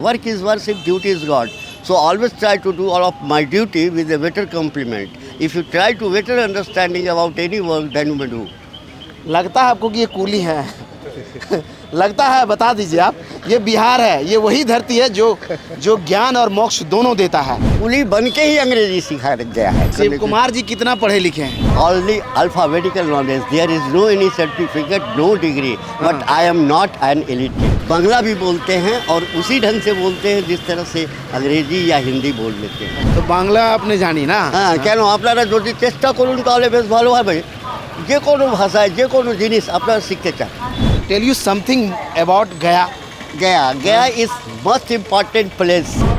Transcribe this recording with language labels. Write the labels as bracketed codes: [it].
[en] Work is worship, duty is God. So always try to do all of my duty with a better compliment. If you try to better understanding about any work, then you may do. [hi] लगता है आपको कि ये coolie है? लगता है, बता दीजिए आप। ये बिहार है, ये वही धरती है जो ज्ञान और मोक्ष दोनों देता है। कुली बन के ही अंग्रेजी सिखाया गया है। शिव कुमार जी कितना पढ़े लिखे हैं? [en] Only alphabetical knowledge. There is no any certificate, no degree. But I am not an illiterate. [hi] Bangla भी बोलते हैं और उसी ढंग से बोलते हैं जिस तरह से अंग्रेजी या हिंदी बोल लेते हैं। तो बांग्ला आपने जानी ना? [bn] হ্যাঁ, কেন আপনারা যদি চেষ্টা করুন তাহলে বেশ ভালো হবে। যে কোনো ভাষায় যে কোনো জিনিস আপনারা শিখতে চান। [en] Tell you something about Gaya. Gaya is most important place.